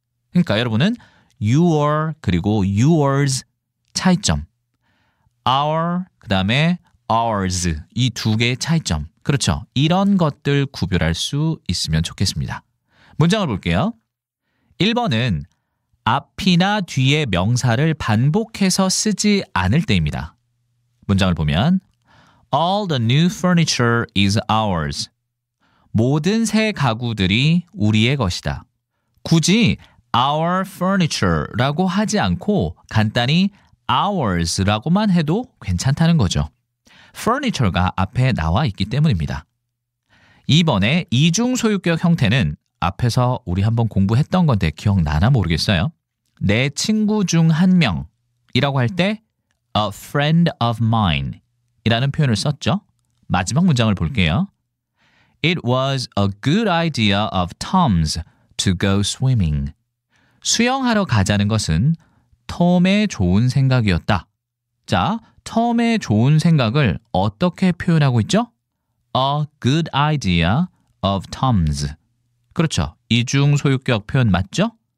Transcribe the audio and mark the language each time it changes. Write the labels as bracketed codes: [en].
[ko] 그러니까 여러분은 your 그리고 yours 차이점, our 그 다음에 ours 이 두 개의 차이점, 그렇죠? 이런 것들 구별할 수 있으면 좋겠습니다. 문장을 볼게요. 1번은 앞이나 뒤에 명사를 반복해서 쓰지 않을 때입니다. 문장을 보면 [en] All the new furniture is ours. [ko] 모든 새 가구들이 우리의 것이다. 굳이 our furniture라고 하지 않고 간단히 ours라고만 해도 괜찮다는 거죠. furniture가 앞에 나와 있기 때문입니다. 2번의 이중소유격 형태는 앞에서 우리 한번 공부했던 건데 기억나나 모르겠어요. 내 친구 중 한 명이라고 할 때 [en] a friend of mine [ko] 이라는 표현을 썼죠. 마지막 문장을 볼게요. [en] It was a good idea of Tom's to go swimming. [ko] 수영하러 가자는 것은 톰의 좋은 생각이었다. 자, 톰의 좋은 생각을 어떻게 표현하고 있죠? [en] A good idea of Tom's. [ko] 그렇죠. 이중소유격 표현 맞죠?